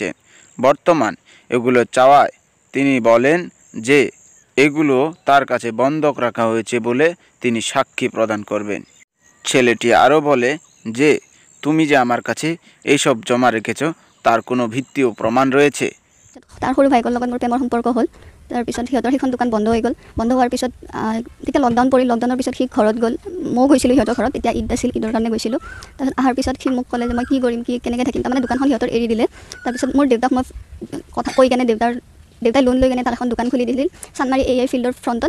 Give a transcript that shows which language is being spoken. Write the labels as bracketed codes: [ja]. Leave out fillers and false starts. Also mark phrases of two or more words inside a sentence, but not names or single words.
[bn] বর্তমান এগুলো চাওয়ায় তিনি বলেন যে এগুলো তার কাছে বন্ধক রাখা হয়েছে বলে তিনি সাক্ষী প্রদান করবেন। ছেলেটি আরও বলে যে তুমি যে আমার কাছে এইসব জমা রেখেছ, তার কোনো ভিত্তি ও প্রমাণ রয়েছে? [as] তাৰ সৰু ভাইকৰ লগত মোৰ প্ৰেমৰ সম্পৰ্ক হ'ল। তাৰপিছত সিহঁতৰ সেইখন দোকান বন্ধ হৈ গ'ল। বন্ধ হোৱাৰ পিছত তেতিয়া লকডাউন পৰিল। লকডাউনৰ পিছত সি ঘৰত গ'ল। ময়ো গৈছিলোঁ সিহঁতৰ ঘৰত। তেতিয়া ঈদ আছিল, ঈদৰ কাৰণে গৈছিলোঁ। তাৰপিছত অহাৰ পিছত সি মোক ক'লে যে মই কি কৰিম, কেনেকৈ থাকিম। তাৰমানে দোকানখন সিহঁতৰ এৰি দিলে। তাৰপিছত মোৰ দেউতাক মই কথা কৈ কেনে দেউতাই লোন লৈ কেনে তাত এখন দোকান খুলি দিছিল চানমাৰী AI ফিল্ডৰ ফ্ৰণ্টত।